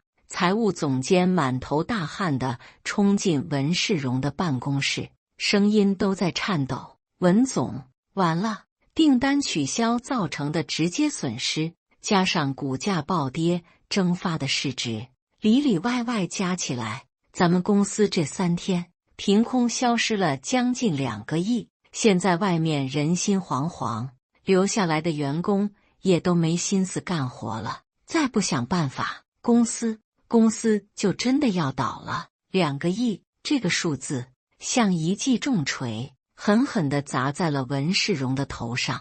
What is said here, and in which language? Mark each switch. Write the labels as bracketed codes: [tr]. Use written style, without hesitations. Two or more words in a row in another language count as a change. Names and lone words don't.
[zh] 財務總監滿頭大汗地衝進文世榮的辦公室，聲音都在顫抖：“文總，完了！訂單取消造成的直接損失，加上股價暴跌蒸發的市值，裡裡外外加起來，咱們公司這3天憑空消失了將近2個億。現在外面人心惶惶，留下來的員工也都沒心思幹活了。再不想辦法，公司就真的要倒了。2個億這個數字像一記重錘，狠狠地砸在了文世榮的頭上。